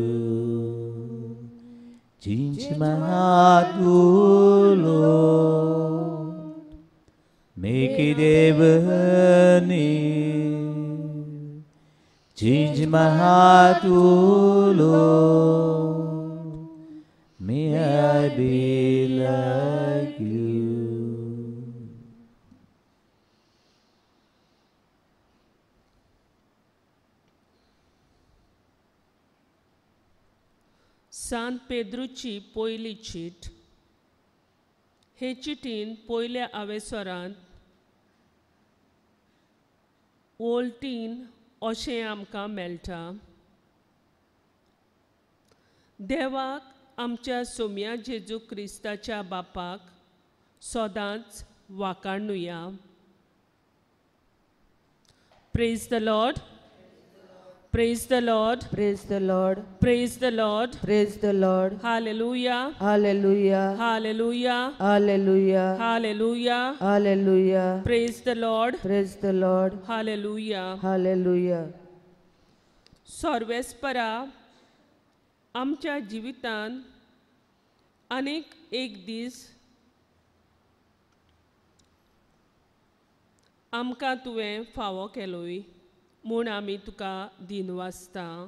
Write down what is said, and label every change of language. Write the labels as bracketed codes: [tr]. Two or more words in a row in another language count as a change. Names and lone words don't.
[en] Change my heart to Lord. Make it heavenly. Change my heart to Lord. May I be like you. [kok] सांत पेद्रूची पयली चीट. हे चिटीन पयल्या आवेसरांत वोल्टीन अशें आमकां मेळटा. देवाक आमच्या सोम्या जेजू क्रिस्ताच्या बापाक सदांच वाखाणुया. [en] Praise the Lord, Praise the Lord, Praise the Lord. Praise the Lord. Praise the Lord. हालेलुया, Hallelujah. हालेलुया, Hallelujah. हालेलुया. Hallelujah. Praise the Lord, Praise the Lord. हालेलुया. Hallelujah. [kok] सर्वेस्परा आमच्या जिवितान अनेक एक दीस आमकां तुवें फावो केलोय म्हूण आमी तुका दिनवासता.